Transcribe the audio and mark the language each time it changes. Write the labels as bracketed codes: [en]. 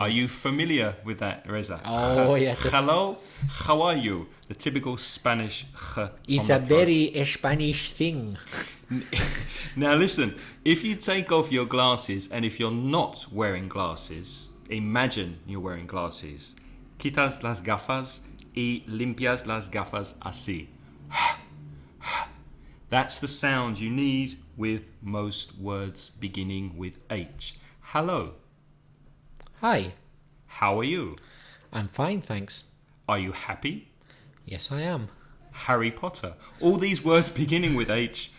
[en] Are you familiar with that, Reza? Oh, yes. Hello, how are you? The typical Spanish It's on a the throat. very Spanish thing. Now listen, if you take off your glasses and if you're not wearing glasses, imagine you're wearing glasses. [es] Quitas las gafas y limpias las gafas así. [en] That's the sound you need with most words beginning with H. Hello. Hi, How are you? I'm fine, thanks. Are you happy? Yes, I am. Harry Potter. All these words beginning with H.